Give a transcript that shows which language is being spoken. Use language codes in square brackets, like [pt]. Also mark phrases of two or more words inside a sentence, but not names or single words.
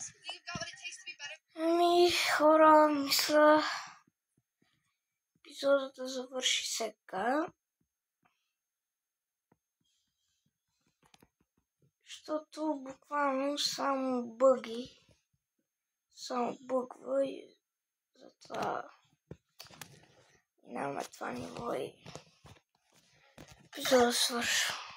[en] You've got what it takes to be better. [bg] Хора, мисля епизодът завърши сега. Защото буквално само бъги. Само бъгва и затова нямаме това ниво и епизодът свършва.